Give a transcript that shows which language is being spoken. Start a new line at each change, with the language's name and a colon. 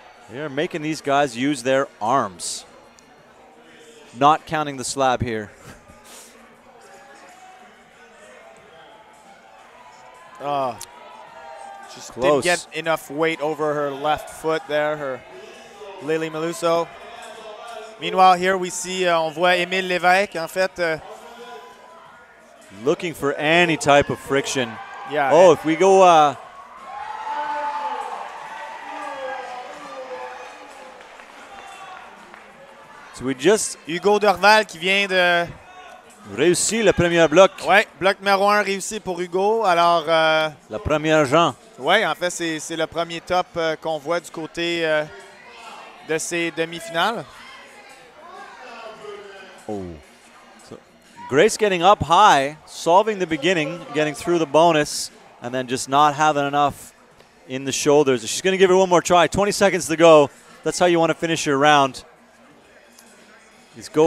English: They're making these guys use their arms. Not counting the slab here. Just Close. didn't get enough weight over her left foot there, her Lily Meluso. Meanwhile, here we see,
French: on voit Émile Lévesque, en fait.
English: Looking for any type of friction. Yeah. Oh, if we go... so we just...
French: Hugo Dorval qui vient de... réussi le premier bloc. Ouais, bloc numéro 1 réussi pour Hugo. Alors... la première Jean. Oui, en fait, c'est le premier top qu'on voit du côté de ces demi-finales. Oh.
English: So Grace getting up high, solving the beginning, getting through the bonus, and then just not having enough in the shoulders. She's going to give it one more try. 20 seconds to go. That's how you want to finish your round. He's go